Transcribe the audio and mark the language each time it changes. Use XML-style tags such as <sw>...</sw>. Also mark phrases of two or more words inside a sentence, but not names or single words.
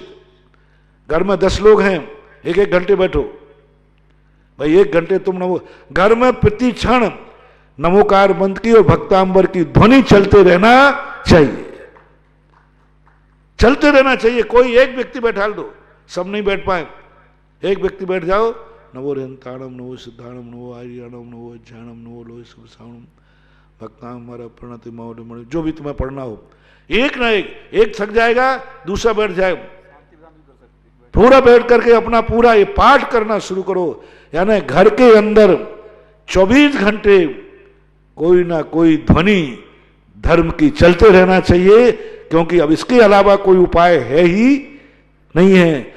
<hi>घर में 10 लोग हैं, 1-1 घंटे बैठो भाई, 1 घंटे तुम नमो। घर में प्रति क्षण नमोकार मंत्र की और भक्तांबर की ध्वनि चलते रहना चाहिए, चलते रहना चाहिए। कोई एक व्यक्ति बैठा दो, सब नहीं बैठ पाए, एक व्यक्ति बैठ जाओ।</hi> <pra>नवो रहंताणम नवो सिद्धाणम नवो आर्याणम नवो ज्ञानम नवो लोह सुभसाणम</pra> <sa>भक्तांबर प्रणति मौल,</sa> <hi>जो भी तुम्हें पढ़ना हो। एक ना एक थक जाएगा, दूसरा बैठ जाए, पूरा बैठ करके अपना पूरा ये पाठ करना शुरू करो। यानी घर के अंदर 24 घंटे कोई ना कोई ध्वनि धर्म की चलते रहना चाहिए, क्योंकि अब इसके अलावा कोई उपाय है ही नहीं है।</hi>